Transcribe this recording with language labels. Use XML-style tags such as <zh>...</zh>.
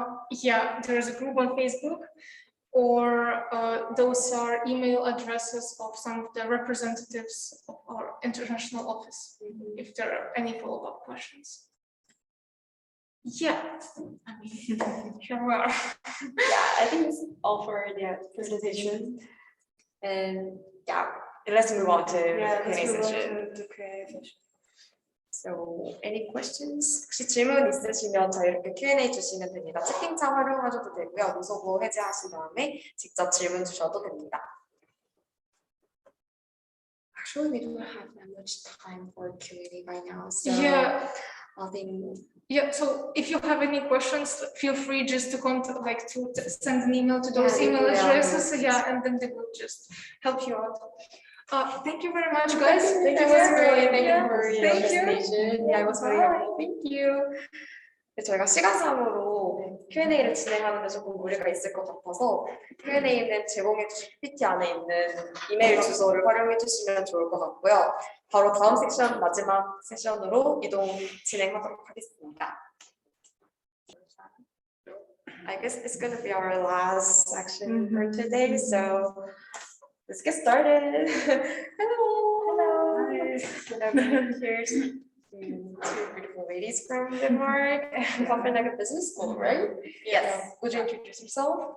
<en>Yeah, there is a group on Facebook, or those are email addresses of some of the representatives of our international office, if there are any follow-up questions. Yeah, I mean, here we are. Yeah, I think it's all for the presentation. And yeah, let's move on to Q&A session. So, any questions?</en> <ko>혹시 질문 있으시면 저희 이렇게 Q&A 주시면 됩니다. 채팅창 활용하셔도 되고요. 무소부 해제하신 다음에 직접 질문 주셔도 됩니다.</ko> <en>Actually, we don't have that much time for Q&A right now. So Yeah. I think. Yeah. So if you have any questions, feel free just to contact, like to send an email to those email addresses. Yeah, and then they will just help you out. Thank you very much, guys. Thank you for your Thank you. presentation. Yeah, it was very helpful. Thank you.</en> <ko>저희가 시간상으로 Q&A를 진행하는데 조금 무리가 있을 것 같아서 Q&A는 제공해 주신 PPT 안에 있는 이메일 주소를 활용해 주시면 좋을 것 같고요. 바로 다음 섹션, 마지막 세션으로 진행하도록 하겠습니다.</ko> <en>I guess it's gonna be our last section for today, so let's get started. Hello. Okay, here's two beautiful ladies from Denmark and Copenhagen Business School, right? Yes. Would you introduce yourself?</en>